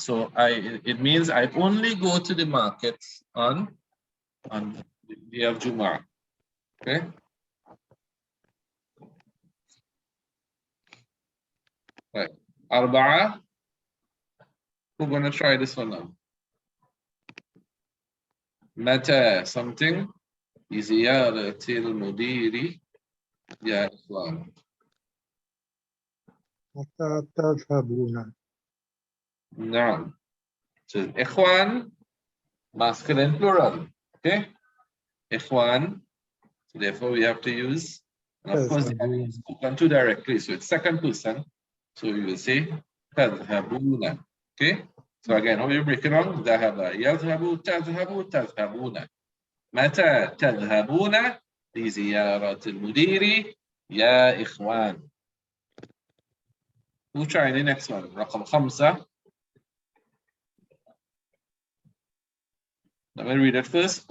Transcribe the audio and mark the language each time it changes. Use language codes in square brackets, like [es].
[en] So it means I only go to the market on the day of Jum'ah. Okay. Right. Arba'a. We're gonna try this one now. [ar] متى [en] something [ar] بزيارة المدير يا إخوان. متى تذهبون؟ نعم. [en] So إخوان masculine plural. Okay. إخوان. So therefore we have to use, and of course they have to be spoken to directly. So it's second person. So you will say تذهبون. Okay. So again, how you break it down? [ar] ذهب يذهب تذهب تذهبون. متى تذهبون لزيارة المدير يا إخوان. [en] We'll try the next one. [ar] رقم 5. [en] Let me read it first.